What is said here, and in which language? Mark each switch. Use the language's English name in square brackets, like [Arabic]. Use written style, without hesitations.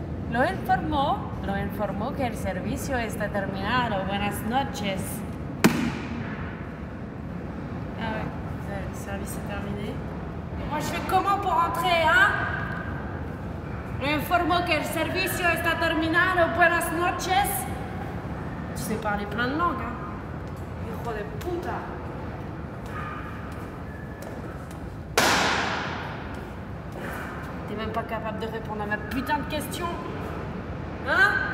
[Spanish] Lo informó que el servicio está terminado. Buenas noches. [French] Ah ouais, le service est terminé. Et moi, je fais comment pour rentrer, hein? [Spanish] Lo informó que el servicio está terminado. Buenas noches. [French] Tu sais parler plein de langues, hein? [Spanish] Hijo de puta. [French] T'es même pas capable de répondre à ma putain de question. Hein?